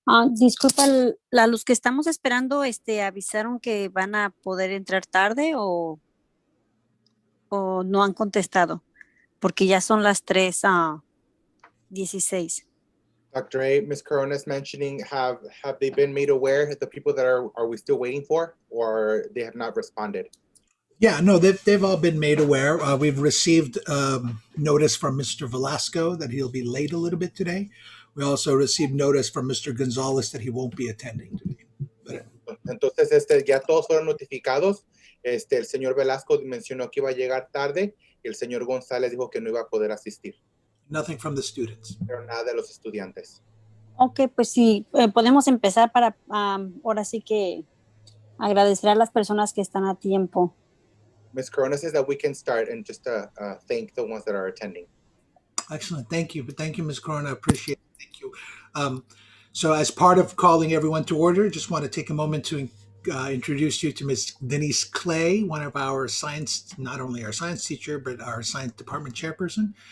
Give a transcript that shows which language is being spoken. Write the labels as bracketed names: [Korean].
[Spanish] Disculpa, a los que estamos esperando, avisaron que van a poder entrar tarde o no han contestado, porque ya son las 3:16. [English] Dr. A, Ms. Corona is mentioning, have they been made aware, the people that are we still waiting for, or they have not responded? Yeah, no, they've all been made aware. We've received notice from Mr. Velasco that he'll be late a little bit today. We also received notice from Mr. Gonzalez that he won't be attending today. [Spanish] Entonces, ya todos fueron notificados. El señor Velasco mencionó que iba a llegar tarde y el señor González dijo que no iba a poder asistir. [English] Nothing from the students. [Spanish] Pero nada de los estudiantes. Ok, pues sí, podemos empezar para ahora sí que agradecer a las personas que están a tiempo. [English] Ms. Corona says that we can start and just thank the ones that are attending. Excellent. Thank you. Thank you, Ms. Corona. I appreciate it. Thank you. So as part of calling everyone to order, just want to take a moment to introduce you to Ms. Denise Clay, one of our science, not only our science teacher, but our science department chairperson.